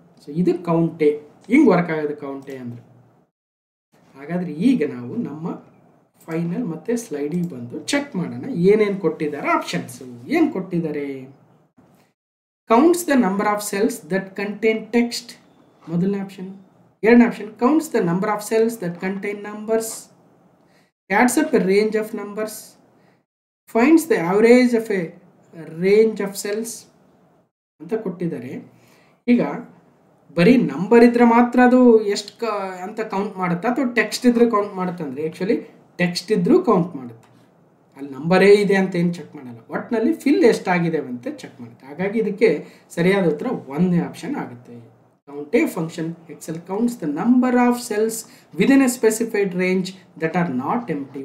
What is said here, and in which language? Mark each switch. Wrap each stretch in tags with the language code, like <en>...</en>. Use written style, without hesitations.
<kn>So ಇದು ಕೌಂಟೇ, ಹಿಂಗೆ work ಆಗೋದು ಕೌಂಟೇ ಅಂದರೆ. ಹಾಗಾದರೆ ಈಗ ನಾವು ನಮ್ಮ ಫೈನಲ್ ಮತ್ತು ಸ್ಲೈಡಿಗೆ ಬಂದು ಚೆಕ್ ಮಾಡೋಣ ಏನೇನು ಕೊಟ್ಟಿದ್ದಾರೆ ಆಪ್ಷನ್ಸು. ಏನು ಕೊಟ್ಟಿದ್ದಾರೆ?</kn> <en>counts the number of cells that contain text,</en> <kn>ಮೊದಲನೇ ಆಪ್ಷನ್. ಎರಡನೇ option</kn> <en>counts the number of cells that contain numbers, adds up a range of numbers, finds the average of a range of cells</en> <kn>ಅಂತ ಕೊಟ್ಟಿದ್ದಾರೆ. ಈಗ ಬರೀ number ಇದ್ರೆ ಮಾತ್ರ ಅದು ಎಷ್ಟು ಅಂತ ಕೌಂಟ್ ಮಾಡುತ್ತಾ ಅಥವಾ ಟೆಕ್ಸ್ಟ್ ಇದ್ರೆ ಕೌಂಟ್ ಮಾಡುತ್ತೆ ಅಂದರೆ, ಆ್ಯಕ್ಚುಲಿ ಟೆಕ್ಸ್ಟ್ ಇದ್ರೂ ಕೌಂಟ್ ಮಾಡುತ್ತೆ, ಅಲ್ಲಿ ನಂಬರೇ ಇದೆ ಅಂತ ಏನು ಚೆಕ್ ಮಾಡಲ್ಲ, ಒಟ್ಟಿನಲ್ಲಿ ಫಿಲ್ ಎಷ್ಟಾಗಿದೆ ಅಂತ ಚೆಕ್ ಮಾಡುತ್ತೆ. ಹಾಗಾಗಿ ಇದಕ್ಕೆ ಸರಿಯಾದ ಉತ್ತರ 1ನೇ ಆಪ್ಷನ್ ಆಗುತ್ತೆ.</kn> <en>COUNTA function Excel counts the number of cells within a specified range that are not empty.</en>